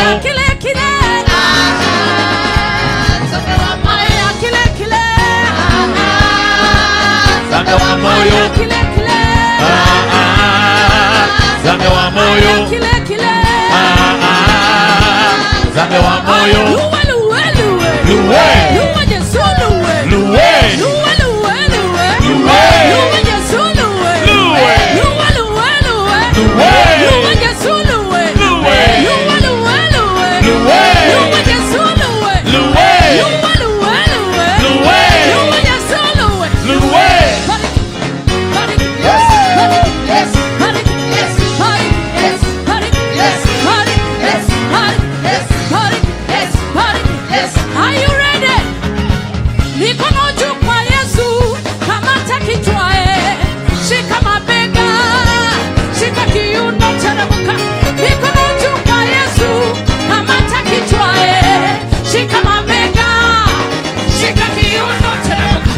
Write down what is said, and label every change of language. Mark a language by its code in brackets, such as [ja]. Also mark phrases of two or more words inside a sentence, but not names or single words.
[sw] Kile Sabe wa moyo. Kile Sabe wa moyo. Kile Sabe wa moyo. Kile Sabe wa moyo. Luwe Luwe. Yesu luwe. Luwe. Luwe. Luwe. Yesu luwe. Luwe. Luwe. Luwe. Yesu luwe. Luwe. Luwe. Luwe. Yesu luwe. Luwe. Luwe. Yesu luwe. Luwe. [en] Are you ready? [sw] Mikono juu kwa Yesu, kamata kichwae, shika mabega, shika kiuno teremka. Mikono juu kwa Yesu, kamata kichwae, shika mabega, shika kiuno teremka.